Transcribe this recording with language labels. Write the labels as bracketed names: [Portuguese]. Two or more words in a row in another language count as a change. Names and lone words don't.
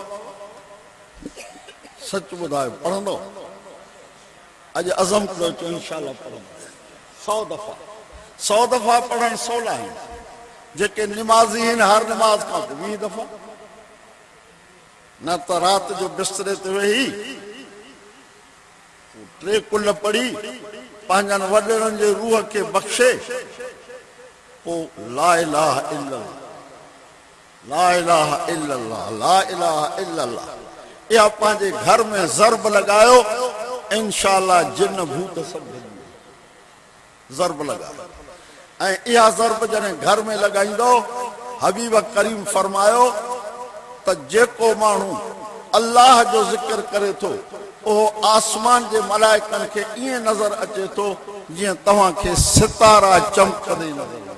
[Sindhi] सच ॿुधायो पढ़ंदो अॼु अज़म कयो चओ इंशाअल्लाह पढ़ंदो 100 दफ़ा पढ़णु सवला आहिनि जेके निमाज़ी आहिनि हर निमाज़ खां 20 दफ़ा न त राति जो बिस्तरे ते वेही 3 कुल पढ़ी पंहिंजनि वॾड़नि जे रूह खे बख़्शे पोइ [Arabic] لا إله إلا الله لا إله إلا الله لا إله إلا الله [Sindhi] इहा पंहिंजे घर में ज़र्ब लॻायो इंशाअल्लाह जिन भूत सभु ज़र्ब लॻायो ऐं इहा ज़र्ब जॾहिं घर में लॻाईंदो हबीब करीम फरमायो त जेको माण्हू अल्लाह जो ज़िक्र करे थो उहो आसमान जे मलाइकनि खे ईअं नज़र अचे थो जीअं तव्हांखे सितारा चमकंदे नज़र